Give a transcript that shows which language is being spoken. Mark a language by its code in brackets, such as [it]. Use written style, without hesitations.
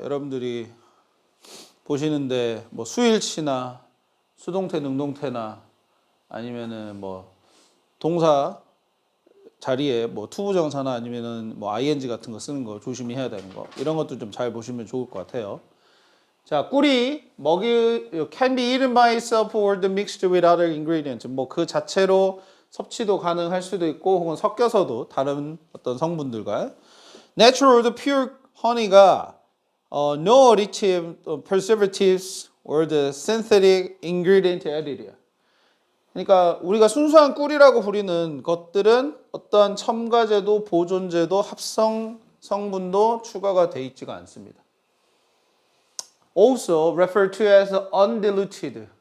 [ko] 여러분들이 보시는데 뭐 수일치나 수동태, 능동태나 아니면은 뭐 동사 자리에 뭐 투부정사나 아니면은 뭐 ing 같은 거 쓰는 거 조심히 해야 되는 거. 이런 것도 좀 잘 보시면 좋을 것 같아요. 자, 꿀이 먹이 [en] can be eaten by itself or the mixed with other ingredients. [ko] 뭐 그 자체로 섭취도 가능할 수도 있고 혹은 섞여서도 다른 어떤 성분들과 [en] natural or the pure honey가 no additive preservatives or the synthetic ingredient added. [ko] 그러니까 우리가 순수한 꿀이라고 부리는 것들은 어떠한 첨가제도, 보존제도, 합성 성분도 추가가 돼 있지가 않습니다. [en] also referred to as undiluted.